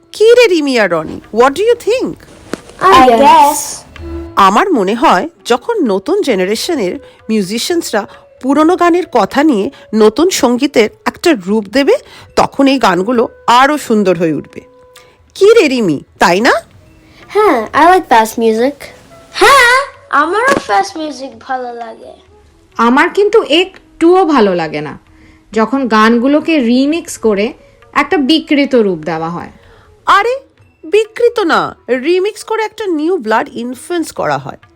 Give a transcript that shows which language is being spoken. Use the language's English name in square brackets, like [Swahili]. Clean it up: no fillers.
[Bangla] কি রে রিমি আর Roni, [English] What do you think? I guess. [Bangla] আমার মনে হয় যখন নতুন জেনারেশনের মিউজিশিয়ানসরা পুরনো গানের কথা নিয়ে নতুন সঙ্গীতের একটা রূপ দেবে, তখন এই গানগুলো আরও সুন্দর হয়ে উঠবে। কি রে রিমি, তাই না? [English] হ্যাঁ, I like fast music. [Bangla] হ্যাঁ, আমারও fast music ভালো লাগে। আমার কিন্তু একটুও ভালো লাগে না যখন গানগুলোকে রিমিক্স করে একটা বিকৃত রূপ দেওয়া হয়। আরে বিকৃত না, রিমিক্স করে একটা [English] new blood influence [Bangla] করা হয়।